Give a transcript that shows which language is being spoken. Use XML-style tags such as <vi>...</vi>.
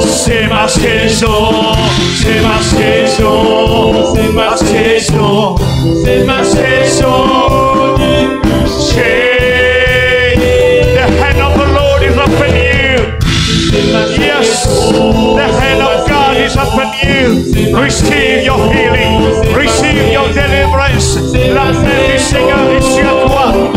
<fr>C'est ma saison, c'est ma saison, c'est ma saison, c'est ma saison du toucher.</fr> <en>The hand of the Lord is upon you.</en> <fr>C'est ma</fr> <en>Yes, the hand of God is upon you. Receive your healing, receive your deliverance.</en> <fr>La main du Seigneur est sur toi.</fr>